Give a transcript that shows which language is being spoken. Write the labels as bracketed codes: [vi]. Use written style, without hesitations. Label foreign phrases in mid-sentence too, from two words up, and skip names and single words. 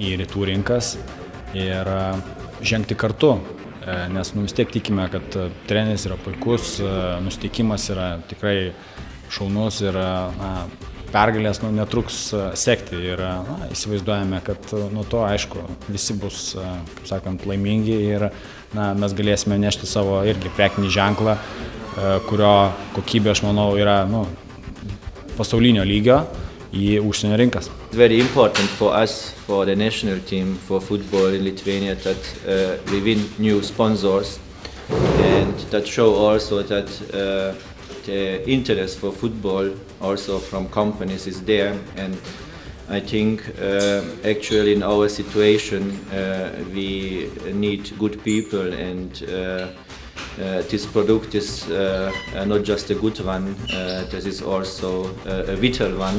[lt] rytų rinkas ir žengti kartu, nes vis tiek tikime, kad treneris yra puikus, nusiteikimas yra tikrai šaunus ir pergalės netruks sekti ir įsivaizduojame, kad nuo to, aišku, visi bus, kaip sakant, laimingi ir mes galėsime nešti savo irgi prekinį ženklą, kurio kokybė, aš manau, yra pasaulinio lygio į užsienio rinkas. [en] It's very important for us, for the national team, for football in Lithuania, that we win new sponsors and that show also that the interest for football also from companies is there, and I think actually in our situation we need good people, and this product is not just a good one, this is also a vital one.